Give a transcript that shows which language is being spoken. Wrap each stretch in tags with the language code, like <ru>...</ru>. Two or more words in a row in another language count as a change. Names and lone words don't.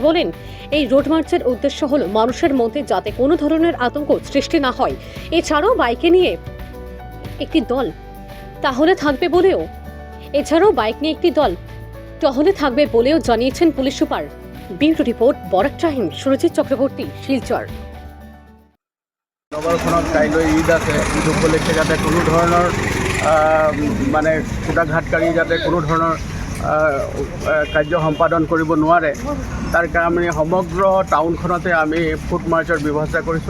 <bn>বলেন, এই রোড মার্চের উদ্দেশ্য হল মানুষের মধ্যে যাতে কোনো ধরনের আতঙ্ক সৃষ্টি না হয়। এছাড়াও বাইকে নিয়ে একটি দল তাহলে থাকবে বলেও টহলে থাকবে বলেও জানিয়েছেন পুলিশ সুপার। ব্যুরো রিপোর্ট, বরাক টাইম, সুরজিৎ চক্রবর্তী, শিলচর।</bn> <as>নগৰখনত কাইলৈ ঈদ আছে। ঈদ উপলক্ষে যাতে কোনো ধৰণৰ মানে খুটাঘাটকাৰী যাতে কোনো ধৰণৰ কাৰ্য সম্পাদন কৰিব নোৱাৰে, তাৰ কাৰণে সমগ্ৰ টাউনখনতে আমি ফুট মাৰ্চৰ ব্যৱস্থা কৰিছোঁ।</as>